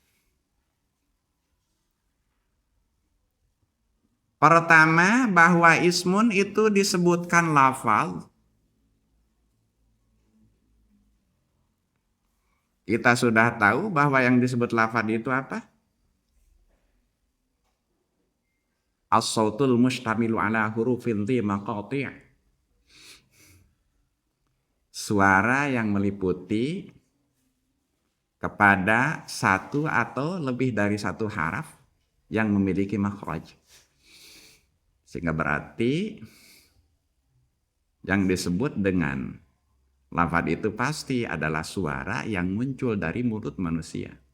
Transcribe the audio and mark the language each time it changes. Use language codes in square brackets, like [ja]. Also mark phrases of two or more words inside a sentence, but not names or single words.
[id] Pertama, bahwa ismun itu disebutkan lafaz. Kita sudah tahu bahwa yang disebut lafaz itu apa? [ar] الصوت المشتمل على حروف ذي مقاطع'. [id] Suara yang meliputi kepada satu atau lebih dari satu haraf yang memiliki makhraj. Sehingga berarti yang disebut dengan lafaz itu pasti adalah suara yang muncul dari mulut manusia.